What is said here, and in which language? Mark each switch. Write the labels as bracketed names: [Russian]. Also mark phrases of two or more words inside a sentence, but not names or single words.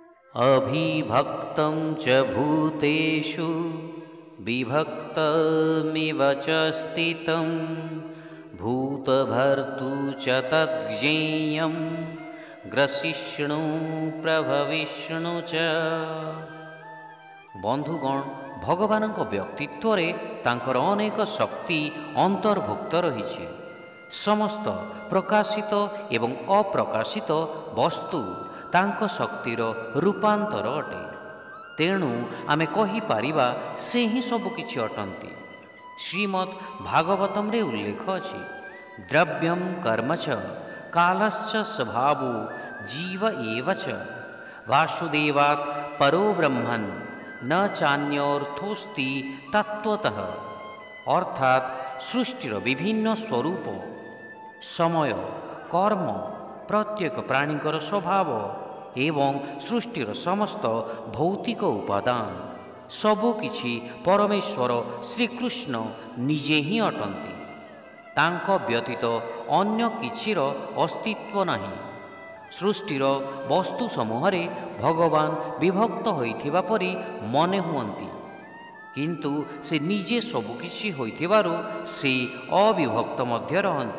[Sanskrit] अभिभक्तं च भूतेषु विभक्तमिव च स्थितं भूतभर्तृ च तद्ज्ञेयं ग्रसिष्णु प्रभविष्णु च। [Odia] ବନ୍ଧୁଗଣ, ଭଗବାନ ବ୍ୟକ୍ତିତ୍ୱ ତାଙ୍କର ଅନେକ ଶକ୍ତି ଅନ୍ତର୍ଭୁକ୍ତ ରହି। ସମସ୍ତ ପ୍ରକାଶିତ ଏବଂ ଅପ୍ରକାଶିତ ବସ୍ତୁ ତାଙ୍କ ଶକ୍ତିର ରୂପାନ୍ତର ଅଟେ। ତେଣୁ ଆମେ କହି ପାରିବା ସେ ହିଁ ସବୁକିଛି ଅଟନ୍ତି। ଶ୍ରୀମଦ୍ ଭାଗବତମ ରେ ଉଲ୍ଲେଖ ଅଛି, [Sanskrit] द्रव्यम कर्म च कालश्च स्वभावो जीव एव च वासुदेवात् परो ब्रह्मन् न चान्योर्थोस्ति तत्त्वतः। [Odia] ଅର୍ଥାତ ସୃଷ୍ଟିର ବିଭିନ୍ନ ସ୍ୱରୂପ, ସମୟ, କର୍ମ, ପ୍ରତ୍ୟେକ ପ୍ରାଣୀଙ୍କର ସ୍ୱଭାବ ଏବଂ ସୃଷ୍ଟିର ସମସ୍ତ ଭୌତିକ ଉପାଦାନ ସବୁକିଛି ପରମେଶ୍ୱର ଶ୍ରୀକୃଷ୍ଣ ନିଜେ ହିଁ ଅଟନ୍ତି। ତାଙ୍କ ବ୍ୟତୀତ ଅନ୍ୟ କିଛିର ଅସ୍ତିତ୍ୱ ନାହିଁ। ସୃଷ୍ଟିର ବସ୍ତୁ ସମୂହ ଭଗବାନ ବିଭକ୍ତ ହୋଇଥିବା ପରି ମନେ ହୁଅନ୍ତି, କିନ୍ତୁ ସେ ନିଜେ ସବୁକିଛି ହୋଇଥିବାରୁ ସେ ଅବିଭକ୍ତ ମଧ୍ୟ ରହନ୍ତି।